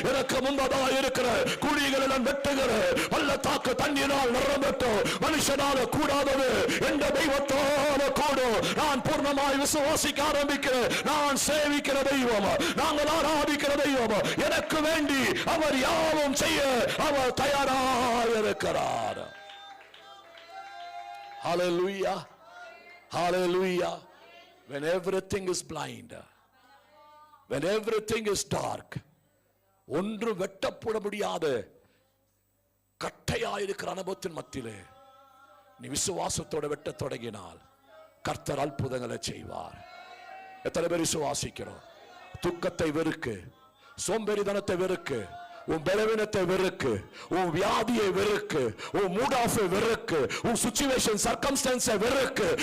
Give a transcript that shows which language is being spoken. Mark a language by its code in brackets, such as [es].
[ta] எனக்கு முன்பதாக இருக்கிற குழிகளை நான் வெட்டுகிறேன். பள்ளத்தாக்கு தண்ணீரால் நிரம்பட்டும், மனுஷனால கூடாதது என்ற தெய்வத்தோட கூடும். நான் பூர்ணமாய் விசுவாசிக்க ஆரம்பிக்கிறேன். நான் சேவிக்கிற தெய்வம், நாங்கள் ஆராதிக்கிற தெய்வம், எனக்கு வேண்டி அவர் யாவும் செய்ய அவர் தயாராக இருக்கிறார். [en] Hallelujah. Hallelujah. When everything is blind, when everything is dark, [ta] ஒன்று வெட்டப்பட முடியாத கட்டையாயிருக்கிற அனுபவத்தின் மத்தியிலே நீ விசுவாசத்தோட வெட்ட தொடங்கினால் கர்த்தர் அற்புதங்களை செய்வார். எத்தனை பேர் விசுவாசிக்கிறோம்? துக்கத்தை வெறுக்கு, சோம்பேறித்தனத்தை வெறுக்கு, உன் பலவீனத்தை வெறுக்கு, உன் வியாதியை வெறுக்கு, உன் மூட் ஆஃப் வெறுக்கு, உன் சிச்சுவேஷன் சர்க்கம்ஸ்டன்ஸை வெறுக்கு.